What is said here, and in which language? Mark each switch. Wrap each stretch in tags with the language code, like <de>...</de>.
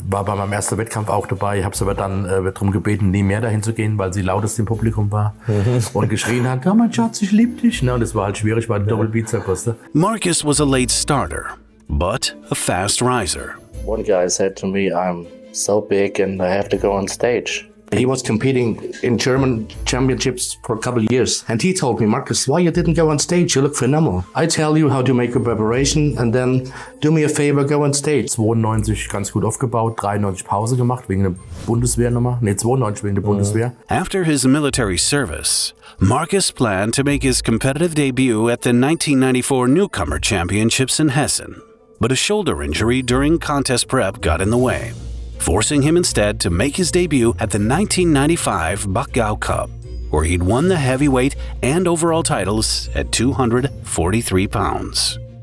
<de>War bei meinem ersten Wettkampf auch dabei, habe es aber dann darum gebeten, nie mehr dahin zu gehen, weil sie lautest im Publikum war und geschrien hat, ja mein Schatz, ich liebe dich. Und das war halt schwierig, weil die Doppelbizeps.</de> <en>Markus was a late starter, but a fast riser. One guy said to me, I'm so big and I have to go on stage. He was competing in German championships for a couple of years. And he told me, Markus, why you didn't go on stage? You look phenomenal. I tell you how to make a preparation and then do me a favor, go on stage.</en> <de>92 ganz gut aufgebaut, 93 Pause gemacht wegen der Bundeswehrnummer. Ne, 92 wegen der Bundeswehr.</de> <en>After his military service, Markus planned to make his competitive debut at the 1994 Newcomer Championships in Hessen. But a shoulder injury during contest prep got in the way, forcing him instead to make his debut at the 1995 Bachgau Cup, where he'd won the heavyweight and overall titles at 243 pounds.</en>